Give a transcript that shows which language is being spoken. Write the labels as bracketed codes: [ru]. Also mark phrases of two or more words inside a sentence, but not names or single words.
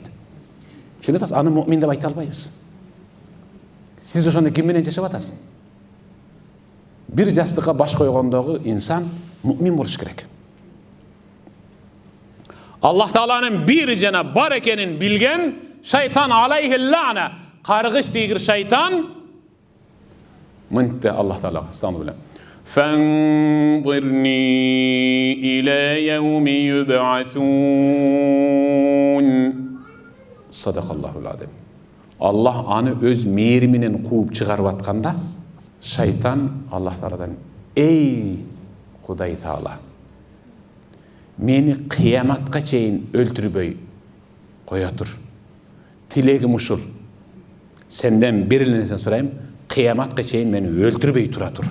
[ky] Түшүнөтсүз? Аны муъмин деп айта албайбыз. Сиз ошондо ким менен жашап атасыз? Бир жастыкка баш койгондогу инсан муъмин болуш керек. Аллах Тааланын бир жана бар экенин билген шайтан [ar] عليه اللعنة, [ky] каргыш тийгир шайтан мынтте Аллах Таала астагфирулла. [ar] فأنظرني إلى يوم يبعثون. صدق الله العظيم. [ky] Аллах аны өз мээриминен кууп чыгарып атканда, шайтан Аллах Тааладан: "Эй Кудай Таала, мени кыяматка чейин өлтүрбөй кое тур. Тилегим ушул. Сенден бир эле нерсе сурайм, кыяматка чейин мени өлтүрбөй тура тур."